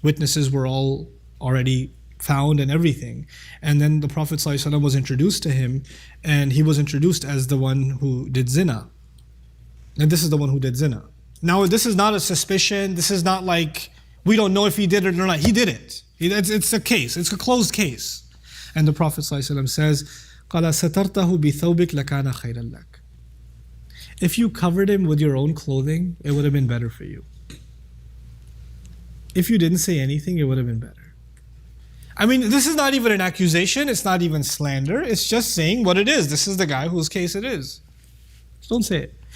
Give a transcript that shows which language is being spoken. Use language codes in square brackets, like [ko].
[en] Witnesses were all already found and everything. And then the Prophet ﷺ was introduced to him, and he was introduced as the one who did zina. And this is the one who did zina. Now, this is not a suspicion. This is not like, we don't know if he did it or not. He did it. It's a case. It's a closed case. And the Prophet ﷺ says, [ar] قَالَ سَتَرْتَهُ بِثَوْبِكَ لَكَانَ خَيْرًا لَكَ. [en] If you covered him with your own clothing, it would have been better for you. If you didn't say anything, it would have been better. I mean, this is not even an accusation. It's not even slander. It's just saying what it is. This is the guy whose case it is. Just don't say it.